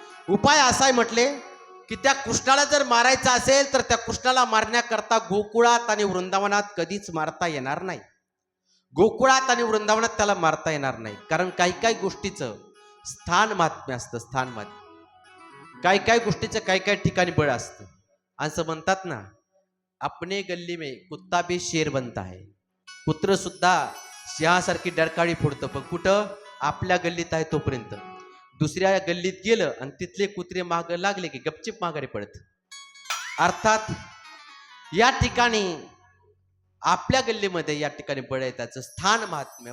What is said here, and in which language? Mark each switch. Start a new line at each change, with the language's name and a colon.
Marathi: उपाय असा आहे म्हटले की त्या कृष्णाला जर मारायचं असेल तर त्या कृष्णाला मारण्याकरता गोकुळात आणि वृंदावनात कधीच मारता येणार नाही. गोकुळात आणि वृंदावनात त्याला मारता येणार नाही. कारण काही काही गोष्टीचं स्थान महात्म्य असतं. स्थान महात्म्य काही काही गोष्टीचं काही काही ठिकाणी बळ असतं. असं म्हणतात ना,
Hindi: अपने गल्ली में कुत्ता भी शेर बनता है.
Marathi: कुत्र सुद्धा सिंहासारखी डरकाळी फोडतं, पण कुठं? आपल्या गल्लीत आहे तोपर्यंत. दुसऱ्या गल्लीत गेलं आणि तिथले कुत्रे माग लागले की गपचिप माघारी पडत. अर्थात या ठिकाणी आपल्या गल्लीमध्ये या ठिकाणी बळ आहे, त्याचं स्थान महात्म्य.